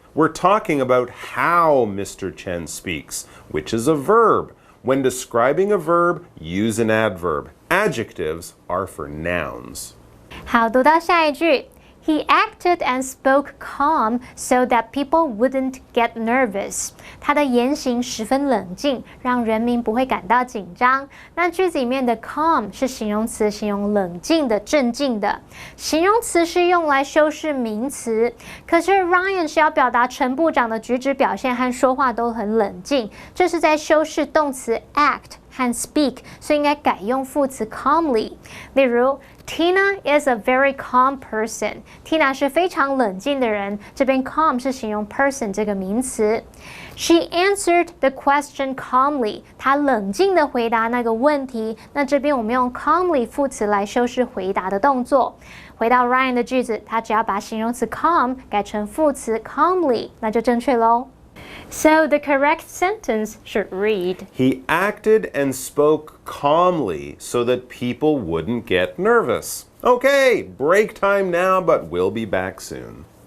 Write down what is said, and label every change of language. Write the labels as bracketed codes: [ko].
[en] We're talking about how Mr. Chen speaks, which is a verb. When describing a verb, use an adverb. Adjectives are for nouns. [zh] 好，读到下一句 [en] He acted and spoke calm so that people wouldn't get nervous. [zh] 他的言行十分冷静，让人民不会感到紧张。那句子里面的 calm 是形容词，形容冷静的、镇静的。形容词是用来修饰名词，可是 Ryan 是要表达陈部长的举止表现和说话都很冷静，这是在修饰动词 act 和 speak， 所以应该改用副词 calmly。例如 [en] Tina is a very calm person. [zh] Tina 是非常冷静的人。这边 calm 是形容 person 这个名词。 [en] She answered the question calmly. [zh] 她冷静地回答那个问题。那这边我们用 calmly 副词来修饰回答的动作。回到 Ryan 的句子，他只要把形容词 calm 改成副词 calmly， 那就正确咯。 [en] So the correct sentence should read, He acted and spoke calmly so that people wouldn't get nervous. Okay, break time now, but we'll be back soon.